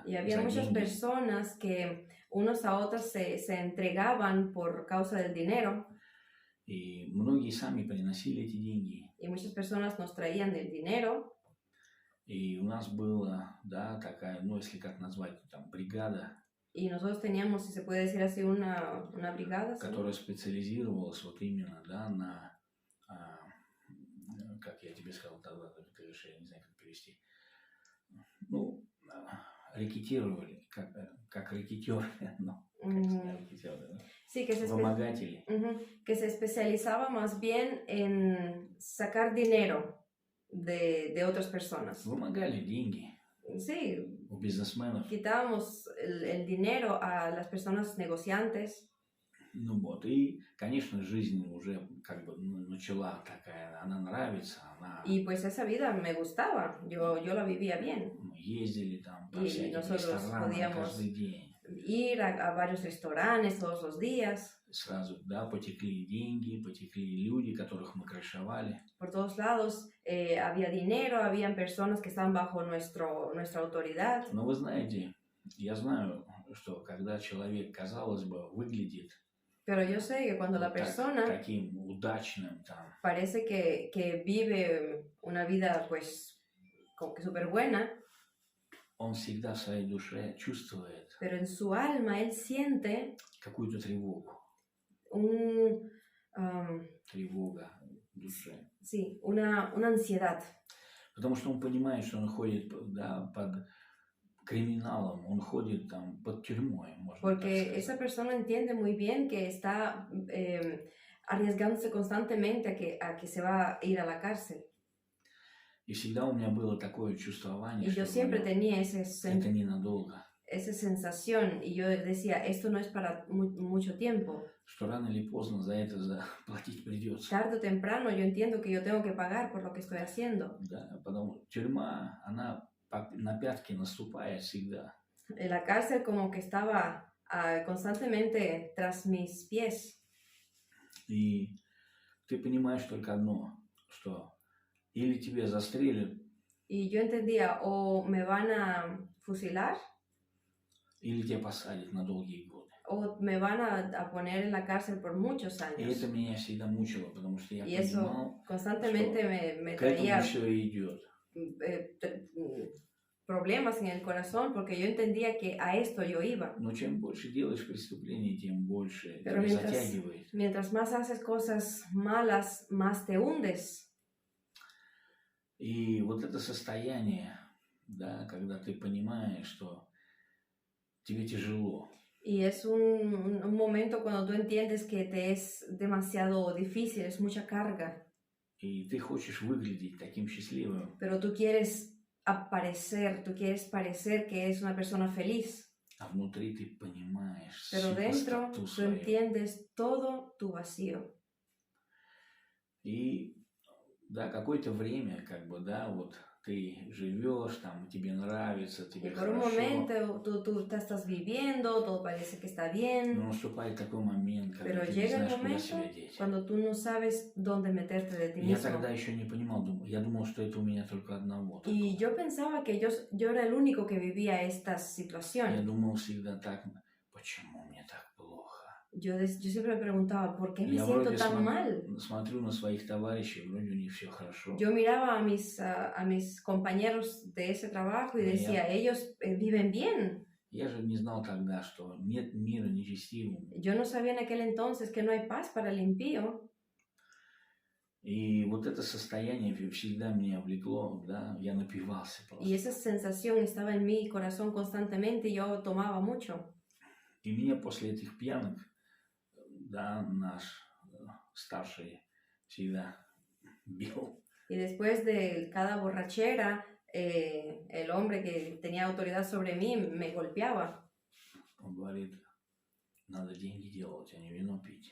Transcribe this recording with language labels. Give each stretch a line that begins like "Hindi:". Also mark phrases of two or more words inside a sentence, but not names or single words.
Spanish: Y había
Russian: за
Spanish: muchas
Russian: деньги.
Spanish: personas que unos a otros se entregaban por causa del dinero.
Russian: И многие сами приносили эти деньги.
Spanish: Y muchas personas nos traían el dinero.
Russian: И у нас была, да, такая, ну, если как назвать, там, бригада,
Spanish: Y nosotros teníamos, si se puede decir así, una brigada. ¿Sí?
Russian: которая специализировалась вот именно, да, на, как я тебе сказал тогда, ты же, я не знаю, как перевести, ну, рекетировали, как рекетер, ну, как сказать, рекетер, да?
Spanish: Sí,
Russian: Вымогатели.
Spanish: que se especializaba más bien en sacar dinero de otras personas.
Russian: Вымогали деньги
Spanish: Sí,
Russian: у бизнесменов.
Spanish: quitábamos el dinero a las personas negociantes.
Russian: Ну вот, и, конечно, жизнь уже как бы начала такая, она нравится, она...
Spanish: Y pues esa vida me gustaba, yo la vivía bien.
Russian: Мы ездили там по
Spanish: Y
Russian: всяким
Spanish: nosotros
Russian: ресторанам
Spanish: podíamos
Russian: каждый день.
Spanish: Ir a varios restaurantes todos los días.
Russian: Сразу, да, потекли деньги, потекли люди, которых мы крышевали.
Spanish: Por todos lados había dinero, habían personas que estaban bajo nuestra autoridad.
Russian: Но вы знаете, я знаю, что когда человек, казалось бы, выглядит
Spanish: Pero yo sé que cuando la persona
Russian: таким удачным, там,
Spanish: parece que vive una vida pues como que súper buena,
Russian: он всегда в своей душе чувствует
Spanish: pero en su alma él siente
Russian: какую-то тревогу.
Spanish: un, am,
Russian: Тревога в душе.
Spanish: sí, una ansiedad,
Russian: Потому что он понимает, что он ходит, да, под криминалом, он ходит там под тюрьмой, можно так
Spanish: porque esa
Russian: сказать.
Spanish: persona entiende muy bien que está arriesgándose constantemente a que se va a ir a la cárcel.
Russian: И всегда у меня было такое чувствование,
Spanish: Y yo
Russian: что
Spanish: siempre
Russian: говорю,
Spanish: tenía
Russian: это ненадолго.
Spanish: esa sensación y yo decía, esto no es para mucho tiempo.
Russian: Что рано или поздно за это платить придется.
Spanish: Tarde o temprano yo entiendo que yo tengo que pagar por lo que estoy haciendo.
Russian: Да, потому тюрьма, она на пятки наступает всегда.
Spanish: En la cárcel como que estaba constantemente tras mis pies.
Russian: И ты понимаешь только одно, что или тебя застрелят,
Spanish: Y yo entendía, o me van a fusilar,
Russian: или тебя посадят на долгие годы.
Spanish: o me van a poner en la cárcel por muchos
Russian: И
Spanish: años.
Russian: это меня всегда мучило, потому что я
Spanish: Y eso
Russian: понимал,
Spanish: constantemente me
Russian: к этому
Spanish: traía
Russian: все идет.
Spanish: problemas en el corazón porque yo entendía que a esto yo iba.
Russian: Но чем больше делаешь преступлений, тем больше
Spanish: Pero
Russian: тебя затягивает.
Spanish: mientras más haces cosas malas, más te hundes.
Russian: И вот это состояние, да, когда ты понимаешь, что тебе тяжело,
Spanish: Y es un momento cuando tú entiendes que te es demasiado difícil, es mucha carga,
Russian: и ты хочешь выглядеть таким счастливым,
Spanish: pero tú quieres parecer que eres una persona feliz,
Russian: а внутри ты понимаешь
Spanish: pero
Russian: всю
Spanish: dentro
Russian: пустоту
Spanish: tú
Russian: свою.
Spanish: entiendes todo tu vacío.
Russian: И да, какое-то время, как бы, да, вот ты живешь, там тебе нравится,
Spanish: Y
Russian: тебе
Spanish: por un
Russian: хорошо,
Spanish: momento tú te estás viviendo, todo parece que está bien,
Russian: но наступает такой момент, когда
Spanish: pero
Russian: ты не
Spanish: llega el
Russian: знаешь, куда
Spanish: momento
Russian: себя деть.
Spanish: cuando tú no sabes dónde meterte de ti
Russian: Я
Spanish: mismo.
Russian: тогда еще не понимал, я думал, что это у меня только одного.
Spanish: Y yo pensaba que yo era el único que vivía estas
Russian: Я
Spanish: situaciones.
Russian: думал всегда так, почему мне так плохо?
Spanish: Yo siempre me preguntaba, ¿por qué me
Russian: Я
Spanish: siento
Russian: вроде
Spanish: tan mal?
Russian: смотрю на своих товарищей, вроде у них все хорошо.
Spanish: Yo miraba a mis compañeros de ese trabajo y Ya. decía, ellos viven bien.
Russian: Я же не знал тогда, что нет мира нечестивым.
Spanish: Yo no sabía en aquel entonces que no hay paz para el impío.
Russian: И вот это состояние всегда меня влекло, да, я напивался
Spanish: Y
Russian: просто.
Spanish: esa sensación estaba en mi corazón constantemente y yo tomaba mucho.
Russian: И меня после этих пьянок, да, наш старший всегда бил.
Spanish: Y después de cada borrachera, el hombre que tenía autoridad sobre mí me golpeaba.
Russian: Он говорит, надо деньги делать, а не вино пить.